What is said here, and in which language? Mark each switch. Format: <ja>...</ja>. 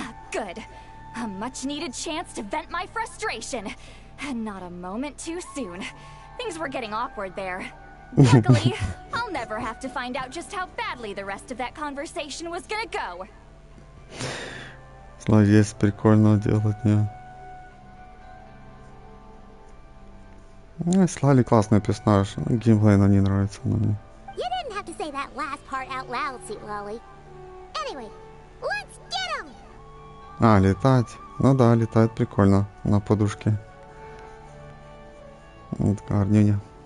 <en>Good. A much-needed chance to vent my frustration. And not a moment too soon. Things were getting awkward there. Luckily, I'll never have to find out just how badly the rest of that conversation was gonna go.</en> <ru>Злодейство прикольно делать, не? Ну, Слали классный персонаж. Геймплей нам не нравится, но не.</ru> <en>You didn't have to say that last part out loud, Sweet Lolly. Anyway, let's get him!</en> <ru>А, летать. Ну да, летает прикольно. На подушке. Вот гарнюня.</ru>